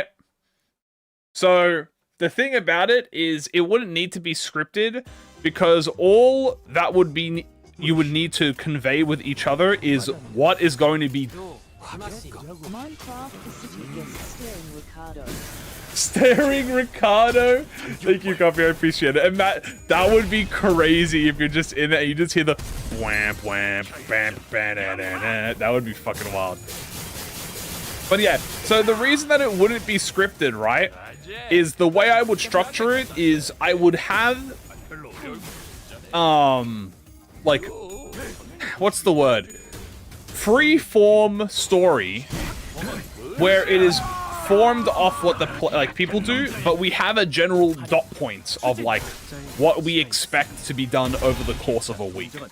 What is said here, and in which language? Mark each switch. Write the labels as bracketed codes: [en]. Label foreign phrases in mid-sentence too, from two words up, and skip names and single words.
[en] So, the thing about it is it wouldn't need to be scripted because all that would be you would need to convey with each other is what is going to be Minecraft the city guest staring Ricardo. staring Ricardo. Thank you, Coffee. I appreciate it. And Matt, that would be crazy if you're just in it and you just hear the whamp whamp bam bam da, da, da. That would be fucking wild. But yeah, so the reason that it wouldn't be scripted, right, is the way I would structure it is I would have like what's the word? Free-form story where it is formed off what the people do, but we have a general dot points of like what we expect to be done over the course of a week.